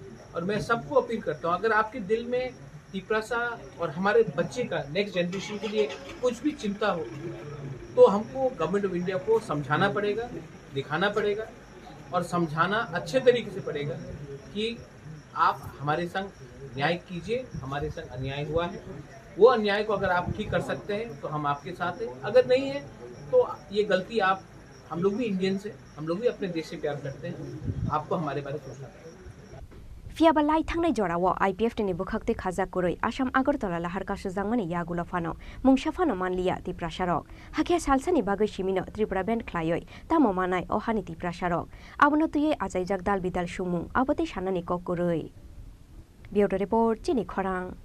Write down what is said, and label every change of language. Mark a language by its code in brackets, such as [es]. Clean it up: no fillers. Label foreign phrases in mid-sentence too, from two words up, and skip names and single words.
[hi] और मैं सबको अपील करता हूँ, अगर आपके दिल में तिपरासा और हमारे बच्चे का [en] next generation [hi] के लिए कुछ भी चिंता हो तो हमको [en] Government of India [hi] को समझाना पड़ेगा, दिखाना पड़ेगा और समझाना अच्छे तरीके से पड़ेगा कि आप हमारे संग न्याय कीजिए, हमारे संग अन्याय हुआ है, वो अन्याय को अगर आप ठीक कर सकते हैं तो हम आपके साथ हैं, अगर नहीं है तो ये गलती आप, हम लोग भी इंडियंस हैं, हम लोग भी अपने देश से प्यार करते हैं, आपको हमारे बारे में सोचना चाहिए। [trp] Fiaba lai thangnai jorao IPF tini bukhakti khaja kuroi Assam Agartala lahar kasu jangmani yagulo fano mungsa fano manlia ti prasarok hakia salsani bagoi simino Tripura band khlaioi tamo manai ohani ti prasarok abono tuye ajaijak dal bidal sumung abote sanani kokkuroi [en] Bureau report [trp] Chini Khorang